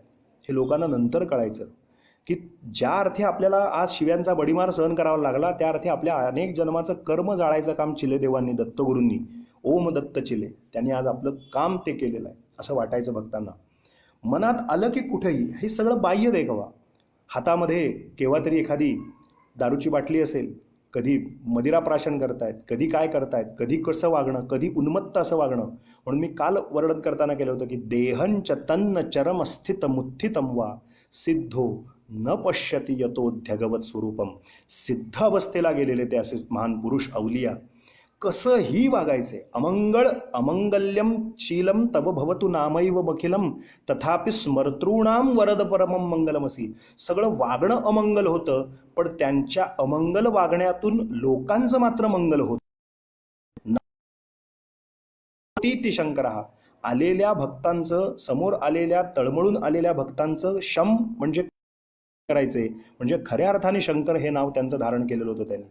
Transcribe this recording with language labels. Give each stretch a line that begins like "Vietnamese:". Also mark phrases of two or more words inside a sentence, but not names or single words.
Marathi: हे लोकांना नंतर कळायचं की ज्या अर्थी आपल्याला आज शिव्यांचा बडीमार सहन करावा लागला त्या अर्थी आपल्या अनेक जन्माचं कर्म जाळायचं काम चिलेदेवांनी, दत्तगुरूंनी, ओम दत्त चिले, त्यांनी आज आपलं काम ते केलेलं आहे असं वाटायचं भक्तांना. मनात आलं की कुठेही हे सगळं बाह्य देखावा, हातामध्ये केव्हा तरी एखादी दारूची बाटली असेल, कधी मदिरा प्राशन करतायत, कधी काय करतायत, कधी कसं वागणं, कधी उन्मत्त असं वागणं. म्हणून मी काल वर्णन करताना केलं होतं की
Sanskrit: देहंच तन्न चरम स्थित मुत्थितम वा सिद्धो न पश्यती यतोध्यगवत स्वरूपम.
Marathi: सिद्ध अवस्थेला गेलेले ते असे महान पुरुष अवलिया कसंही वागायचे.
Sanskrit: अमंगल्यम शीलम तव भवतु नामैव बखिलम तथापि स्मर्तॄणाम वरद परमम मंगलमसी.
Marathi: सगळं वागणं अमंगल होतं पण त्यांच्या अमंगल वागण्यातून लोकांचं मात्र मंगल होतं. ती शंकरहा आलेल्या भक्तांचं, समोर आलेल्या तळमळून आलेल्या भक्तांचं शम म्हणजे करायचे, म्हणजे खऱ्या अर्थाने शंकर हे नाव त्यांचं धारण केलेलं होतं त्यांनी.